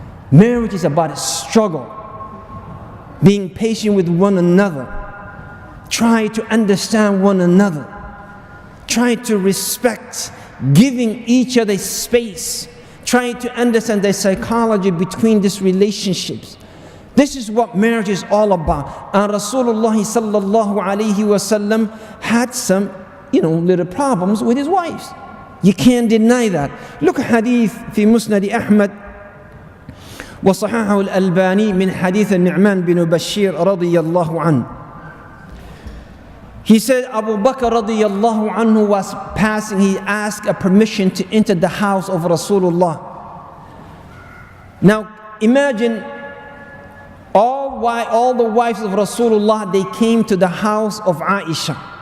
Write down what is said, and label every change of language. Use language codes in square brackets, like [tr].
[en] Marriage is about a struggle, being patient with one another, try to understand one another, try to respect, giving each other space, trying to understand the psychology between these relationships. This is what marriage is all about. And Rasulullah sallallahu alaihi wasallam had some, little problems with his wives. You can't deny that. Look at hadith [ar] في مسند أحمد وصححه الألباني من حديث النعمان بن بشير رضي الله عنه. [en] He said Abu Bakr radiyallahu anhu was passing, he asked a permission to enter the house of Rasulullah. Now imagine all the wives of Rasulullah, they came to the house of Aisha.